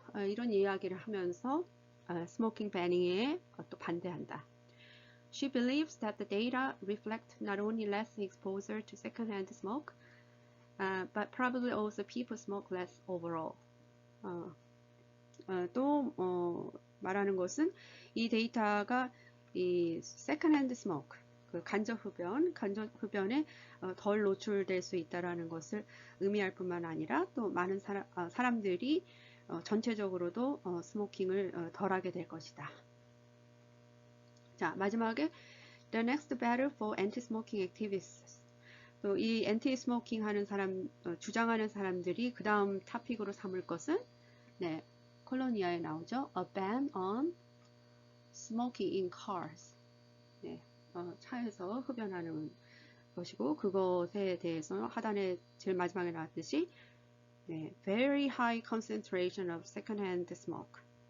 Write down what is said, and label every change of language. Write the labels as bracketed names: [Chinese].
[Korean] 이런 이야기를 하면서 smoking banning에 또 반대한다. [English] She believes that the data reflect not only less exposure to secondhand smoke, but probably also people smoke less overall. [Korean] 또 말하는 것은 이 데이터가 이 secondhand smoke, 그 간접 흡연에 덜 노출될 수 있다라는 것을 의미할 뿐만 아니라 또 많은 사람들이 전체적으로도 스모킹을 덜하게 될 것이다. 자, 마지막에 [English] The next battle for anti-smoking activists. [Korean] 또 이 anti-smoking 하는 사람, 주장하는 사람들이 그 다음 토픽으로 삼을 것은 네, 콜로니아에 나오죠. [English] A ban on smoking in cars. [Korean] 네, 차에서 흡연하는 것이고 그것에 대해서 하단에 제일 마지막에 나왔듯이 네, [English] very high concentration of secondhand smoke.